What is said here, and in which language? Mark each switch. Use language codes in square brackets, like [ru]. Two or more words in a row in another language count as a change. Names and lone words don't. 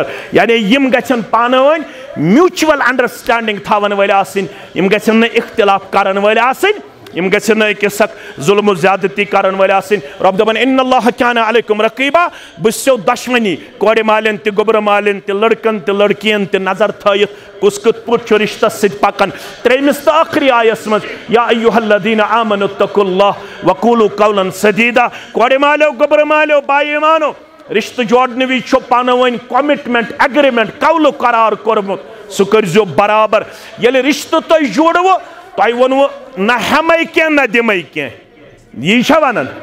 [ks] یعنی یِم گژھن پانہٕ ؤنۍ [en] mutual understanding [ks] تھاون وٲلۍ آسٕنۍ، یِم گژھن نہٕ اختلاف کرن وٲلۍ آسٕنۍ، یِم گژھن نہٕ أکِس اکھ ظُلم و زیادتی کرن وٲلۍ آسٕنۍ. رۄب دپان [ar] اِنَّ اللّٰهَ کَانَ عَلَیکُم رَقیٖبًا، [ks] بہٕ چھُسو دۄشوٕنی کورِ مالٮ۪ن تہِ گوٚبرٕ مالٮ۪ن تہِ لڑکن تہِ لڑکِین تہِ نظر تھٲیِتھ کُس کِتھ پٲٹھۍ چھُ رِشتس سۭتۍ پکان. ترٛیٚیمِس تہٕ ٲخری آیس منٛز [ar] یا ایُّہَ الذیٖنَ آمَنُوا اتَّقُوا اللّٰهَ وَقُولُوا قَوْلًا سَدیٖدًا. [ks] کورِ مالیو گوٚبرٕ مالیو باے ایمانو، رشتہٕ جوڑنہٕ وِزِ چھُ پانہٕ ؤنۍ [en] commitment agreement [ks] قولُک قرار کوٚرمُت، سُہ کٔرۍزیو برابر. ییٚلہِ رشتہٕ تۄہہِ جوڑوٕ تۄہہِ ووٚنوٕ نہ ہٮ۪مَے کینٛہہ نہ دِمَے کینٛہہ، یی چھا وَنان؟